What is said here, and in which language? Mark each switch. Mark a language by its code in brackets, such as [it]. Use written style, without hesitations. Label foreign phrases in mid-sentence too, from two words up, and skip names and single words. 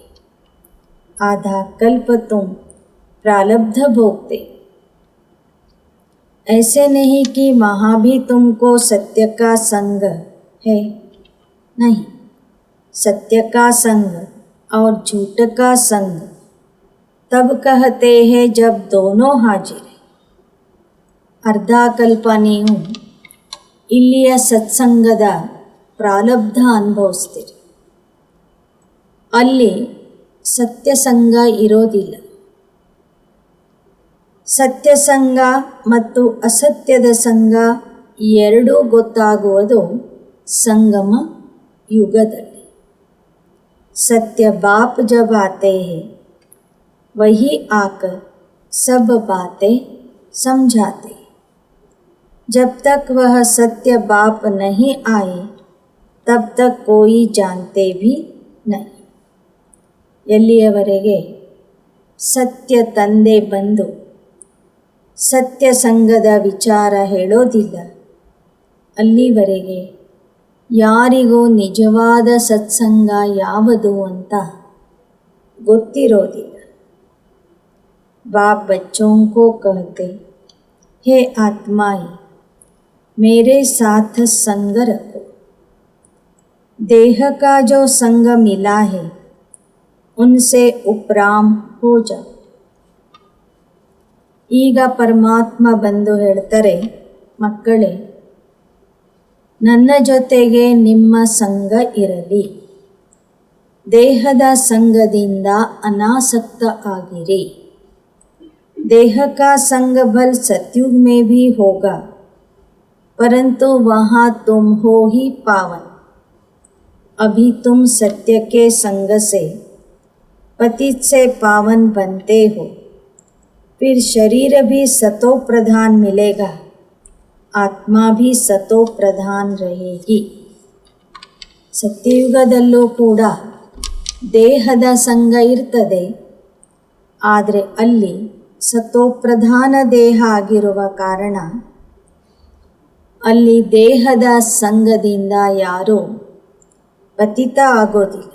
[hi] आधा कल्प तुम प्रारब्ध भोगते. ऐसे नहीं कि वहाँ भी तुमको सत्य का संग है. नहीं, सत्य का संग और झूठ का संग तब कहते हैं जब दोनों हाजिर है. [kn] ಅರ್ಧ ಕಲ್ಪ ನೀವು ಇಲ್ಲಿಯ ಸತ್ಸಂಗದ ಪ್ರಾರಬ್ಧ ಅನುಭವಿಸ್ತೀರಿ. ಅಲ್ಲಿ ಸತ್ಯಸಂಗ ಇರೋದಿಲ್ಲ. ಸತ್ಯಸಂಗ ಮತ್ತು ಅಸತ್ಯದ ಸಂಗ ಈ ಎರಡೂ ಗೊತ್ತಾಗುವುದು ಸಂಗಮ ಯುಗದಲ್ಲಿ. [hi] सत्य बाप जब आते हैं वही आकर सब बातें समझाते. जब तक वह सत्य बाप नहीं आए तब तक कोई जानते भी नहीं. [kn] ಎಲ್ಲಿಯವರೆಗೆ ಸತ್ಯ ತಂದೆ ಬಂದು ಸತ್ಯ ಸಂಘದ ವಿಚಾರ ಹೇಳೋದಿಲ್ಲ, ಅಲ್ಲಿವರೆಗೆ ಯಾರಿಗೂ ನಿಜವಾದ ಸತ್ಸಂಗ ಯಾವುದು ಅಂತ ಗೊತ್ತಿರೋದಿಲ್ಲ. [hi] बाप बच्चों को कहते, हे आत्माएं, मेरे साथ संग रखो. देह का जो संग मिला है उनसे उपराम हो जाओ. [kn] ಈಗ ಪರಮಾತ್ಮ ಬಂದು ಹೇಳ್ತಾರೆ, ಮಕ್ಕಳೇ, ನನ್ನ ಜೊತೆಗೆ ನಿಮ್ಮ ಸಂಗ ಇರಲಿ. ದೇಹದ ಸಂಗದಿಂದ ಅನಾಸಕ್ತ ಆಗಿರಿ. [hi] देह का संग भल सतयुग में भी होगा, परंतु वहाँ तुम हो ही पावन. अभी तुम सत्य के संग से पतित से पावन बनते हो. फिर शरीर भी सतो प्रधान मिलेगा, आत्मा भी सतो प्रधान रहेगी. [kn] ಸತ್ಯಯುಗದಲ್ಲೂ ಕೂಡ ದೇಹದ ಸಂಗ ಇರ್ತದೆ, ಆದರೆ ಅಲ್ಲಿ ಸತೋಪ್ರಧಾನ ದೇಹ ಆಗಿರುವ ಕಾರಣ ಅಲ್ಲಿ ದೇಹದ ಸಂಗದಿಂದ ಯಾರೂ ಪತಿತ ಆಗೋದಿಲ್ಲ.